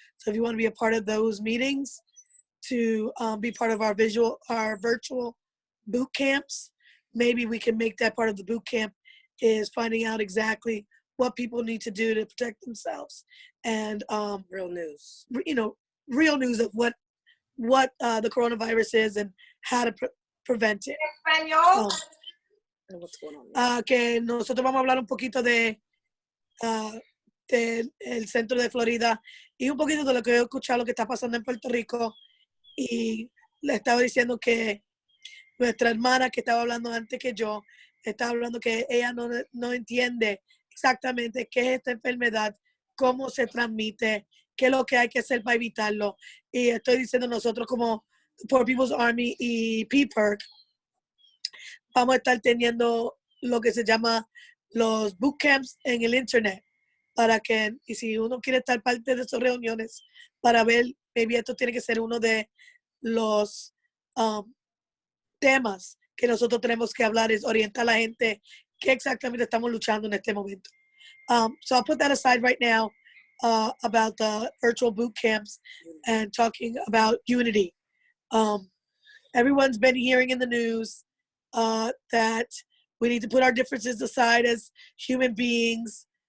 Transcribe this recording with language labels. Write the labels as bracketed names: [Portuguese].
[English] So if you want to be a part of those meetings, to be part of our virtual boot camps, maybe we can make that part of the boot camp is finding out exactly what people need to do to protect themselves, and real news, real news of what the coronavirus is and how to prevent it. [Spanish] Español. Que nosotros vamos a hablar un poquito del centro de Florida y un poquito de lo que he escuchado, lo que está pasando en Puerto Rico. Y le estaba diciendo que nuestra hermana que estaba hablando antes que yo, estaba hablando que ella no entiende exactamente qué es esta enfermedad, cómo se transmite, qué es lo que hay que hacer para evitarlo. Y estoy diciendo, nosotros como PoorPeoplesArmy y PPEHRC vamos a estar teniendo lo que se llama los bootcamps en el internet, para que, y si uno quiere estar parte de esas reuniones, para ver, [English] maybe [Spanish] esto tiene que ser uno de los temas que nosotros tenemos que hablar, es orientar a la gente qué exactamente estamos luchando en este momento. [English] So I'll put that aside right now about the virtual boot camps and talking about unity. Everyone's been hearing in the news that we need to put our differences aside as human beings.